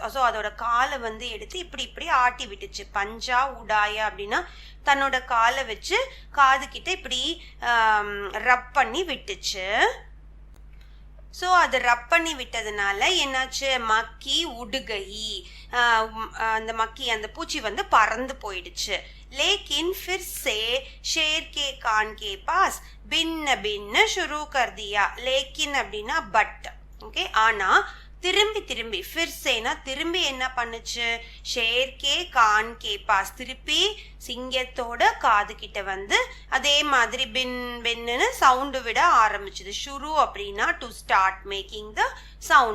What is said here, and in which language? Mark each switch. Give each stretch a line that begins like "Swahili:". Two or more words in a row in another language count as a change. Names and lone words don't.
Tamil: ஸோ அதோட காலை வந்து எடுத்து இப்படி இப்படி ஆட்டி விட்டுச்சு.
Hindi: पंजा उठाया
Tamil: அப்படின்னா தன்னோட காலை வச்சு காது கிட்ட இப்படி ரப் பண்ணி விட்டுச்சு. ஸோ அது ரப் பண்ணி விட்டதுனால என்னாச்சு,
Hindi: मक्खी उड़ गई,
Tamil: அந்த மக்கி அந்த பூச்சி வந்து பறந்து போயிடுச்சு.
Hindi: लेकिन फिर से शेर के कान के पास भिन्न भिन्न शुरू कर दिया.
Tamil: लेकिन அப்படின்னா பட். ஓகே, ஆனா திரும்பி திரும்பி,
Hindi: फिर से ना
Tamil: திரும்பி என்ன பண்ணுச்சு,
Hindi: शेर के कान के पास
Tamil: திருப்பி சிங்கத்தோட காது கிட்ட வந்து அதே மாதிரி பின் பின்னு சவுண்டு விட ஆரம்பிச்சுது. ஷுரு அப்படின்னா
English: to start making the sound.